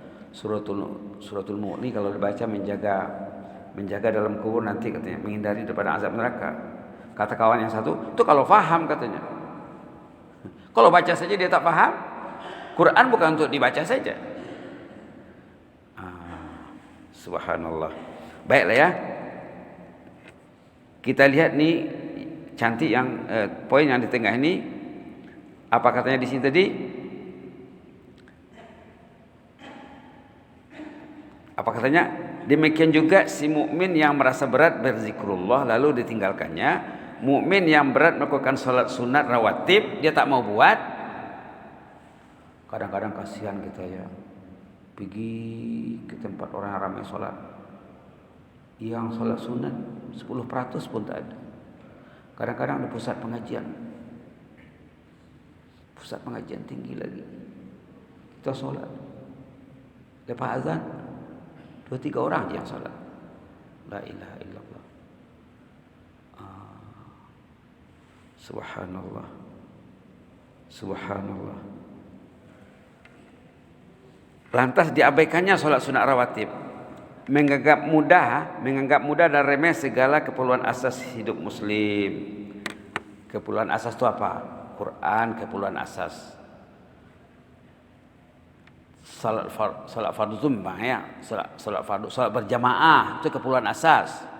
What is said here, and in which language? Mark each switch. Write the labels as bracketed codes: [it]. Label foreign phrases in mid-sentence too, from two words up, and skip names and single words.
[ms] Suratul Mulk ni kalau dibaca menjaga dalam kubur nanti katanya, menghindari daripada azab neraka. Kata kawan yang satu, itu kalau faham katanya. Kalau baca saja dia tak faham. Quran bukan untuk dibaca saja. Subhanallah. Baiklah ya. Kita lihat ni cantik yang poin yang di tengah ini. Apa katanya di sini tadi? Apa katanya? Demikian juga si mukmin yang merasa berat berzikrullah lalu ditinggalkannya, mukmin yang berat melakukan salat sunat rawatib dia tak mau buat. Kadang-kadang kasihan kita ya, pergi ke tempat orang yang ramai salat, yang salat sunat 10% pun tak ada. Kadang-kadang ada pusat pengajian tinggi lagi, kita salat lepas azan 2-3 orang je yang salat. [ar] لا إله إلا الله. سبحان الله. [ms] Subhanallah. Lantas diabaikannya salat sunat rawatib. Menganggap mudah dan remeh segala keperluan asas hidup muslim. Keperluan asas itu apa? Quran, keperluan asas. Salat fardu zumbah ya, salat berjamaah itu keperluan asas.